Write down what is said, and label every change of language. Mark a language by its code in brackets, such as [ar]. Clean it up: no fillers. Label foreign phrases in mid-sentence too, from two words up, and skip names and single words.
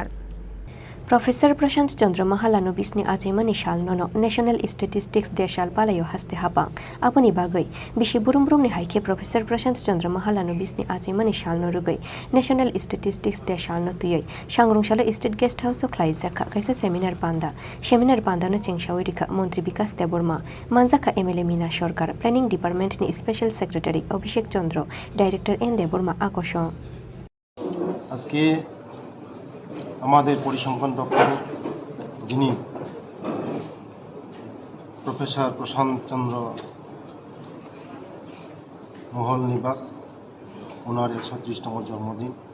[trp] Professor Prashant Chandra Mahalano bisni ajaimani shalnono National Statistics de shal palayo haste hapang apani bagai bishi burum ni haike Professor Prashant Chandra Mahalano bisni ajaimani shalno rugai National Statistics de shalno tuyai sangrong shalo State Guest House sokhlai jakha kaisa seminar panda no chengsawi rekha Mantri Bikas Deborma manjaka MLA Mina Sarkar Planning Department ni [en] Special Secretary [trp] Abhishek Chandra Director N Deborma আকর্ষণ [bn] আজকে আমাদের পরিসংখ্যান দপ্তরের যিনি প্রফেসর প্রশান্ত চন্দ্র মহল নিবাস ওনার 130তম জন্মদিন